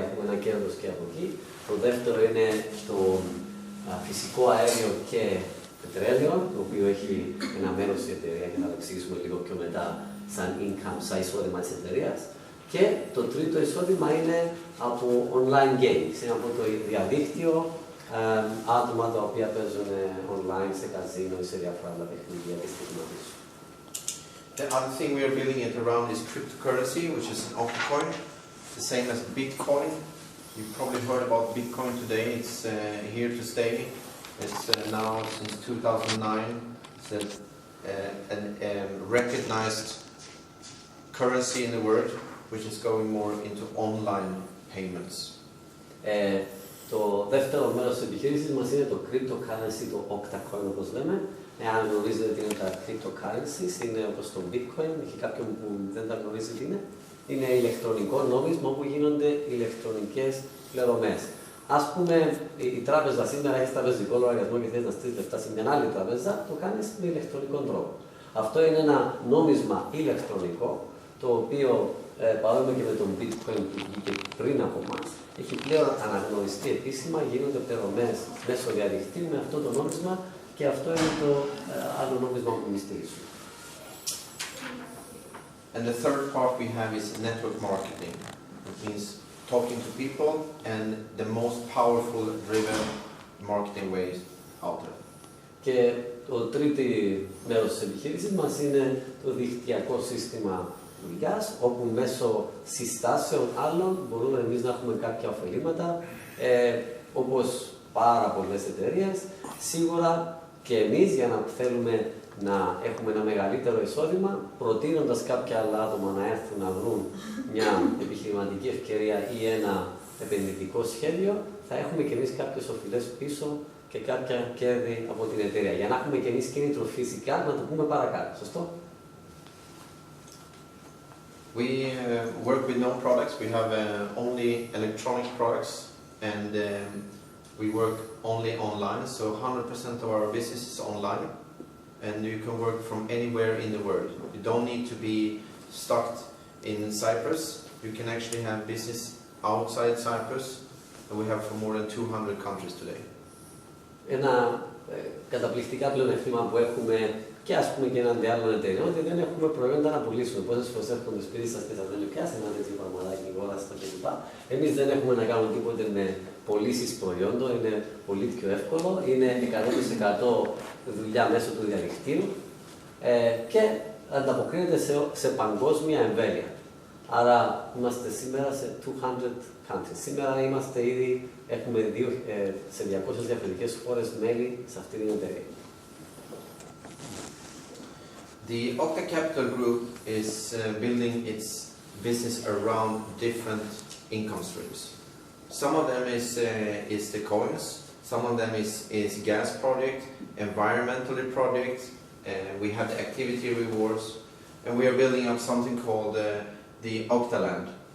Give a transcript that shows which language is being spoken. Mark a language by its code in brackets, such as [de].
[el] Έχουμε ένα κέρδος και από εκεί. Το δεύτερο είναι το φυσικό αέριο και πετρέλαιο, το οποίο έχει ένα μέρος της εταιρεία και θα το εξηγήσουμε λίγο πιο μετά σαν income, σαν εισόδημα της εταιρείας. Και το τρίτο εισόδημα είναι από online games, είναι από το διαδίκτυο, άτομα τα οποία παίζουν online σε καζίνο ή σε διάφορα άλλα παιχνίδια και στιγματίζουν. [en] The other thing we are building it around is cryptocurrency, which is an altcoin, the same as Bitcoin. You've probably heard about Bitcoin today. It's here to stay. It's now since 2009. It's a recognized currency in the world, which is going more into online payments. [el] Το δεύτερο μέρος της επιχείρησης μας είναι το cryptocurrency, το Octacoin όπως λέμε. Εάν γνωρίζετε τι είναι τα cryptocurrencies, είναι όπως το Bitcoin, έχει κάποιον που δεν τα γνωρίζει τι είναι. Είναι ηλεκτρονικό νόμισμα όπου γίνονται ηλεκτρονικές πληρωμές. Ας πούμε, η τράπεζα σήμερα έχει τραπεζικό λογαριασμό και θες να στείλεις λεφτά σε μια άλλη τράπεζα, το κάνεις με ηλεκτρονικό τρόπο. Αυτό είναι ένα νόμισμα ηλεκτρονικό, το οποίο παρόμοιο και με τον Bitcoin που βγήκε πριν από εμάς, έχει πλέον αναγνωριστεί επίσημα, γίνονται πληρωμές μέσω διαδικτύου με αυτό το νόμισμα και αυτό είναι το άλλο νόμισμα που εμείς στηρίζουμε. [en] And the third part we have is network marketing. It means talking to people and the most powerful driven marketing ways out there. [el] Και το τρίτο μέρος της επιχείρησης μας είναι το δικτυακό σύστημα δουλειάς, όπου μέσω συστάσεων άλλων μπορούμε εμείς να έχουμε κάποια ωφελήματα, όπως πάρα πολλές εταιρείες. Σίγουρα και εμείς, για να θέλουμε να έχουμε ένα μεγαλύτερο εισόδημα, προτείνοντας κάποια άλλα άτομα να έρθουν να βρουν μια επιχειρηματική ευκαιρία ή ένα επενδυτικό σχέδιο, θα έχουμε και εμείς κάποιες οφειλές πίσω και κάποια κέρδη από την εταιρεία. Για να έχουμε και εμείς κίνητρο φυσικά να το πούμε παρακάτω. Σωστό? [en] We work with no products. We have only electronic products, and we work only online. So 100% of our business is online, and you can work from anywhere in the world. You don't need to be stuck in Cyprus. You can actually have business outside Cyprus, and we have from more than 200 countries today. [el] Ένα καταπληκτικά πλεονεκτήμα που έχουμε και ας πούμε και έναντι άλλων εταιρεών, ότι δεν έχουμε προϊόντα να πουλήσουμε. Πόσες φορές έρχονται σπίτι σας και σας λένε πιάστε ένα τέτοιο πραγματάκι, αγόραστα κλπ. Εμείς δεν έχουμε να κάνουμε τίποτε με πωλήσεις προϊόντων, είναι πολύ πιο εύκολο, είναι 100% δουλειά μέσω του διαδικτύου και ανταποκρίνεται σε παγκόσμια εμβέλεια. Άρα είμαστε σήμερα σε 200 countries. Σήμερα είμαστε ήδη, έχουμε σε 200 διαφορετικές χώρες μέλη σε αυτή την εταιρεία. [en] The Octa Capital Group is building its business around different income streams. Some of them is the coins, some of them is gas project, environmental project, we have the activity rewards, and we are building up something called the Octaland.